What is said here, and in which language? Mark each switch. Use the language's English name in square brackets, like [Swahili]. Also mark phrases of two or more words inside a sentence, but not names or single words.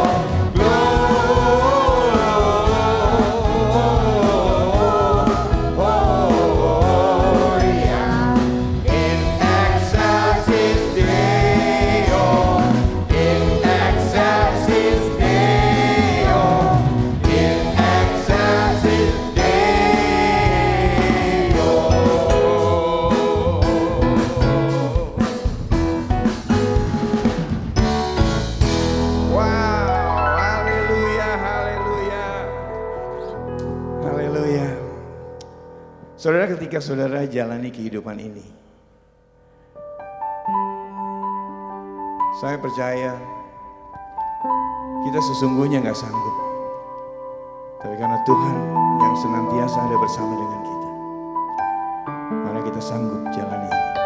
[Latin] Gloria in excelsis Deo. In excelsis Deo. In excelsis Deo. [Indonesian] Wow, haleluya, haleluya, haleluya. Saudara, ketika saudara jalani kehidupan ini, saya percaya kita sesungguhnya nggak sanggup, tapi karena Tuhan yang senantiasa ada bersama dengan kita, maka kita sanggup jalani ini.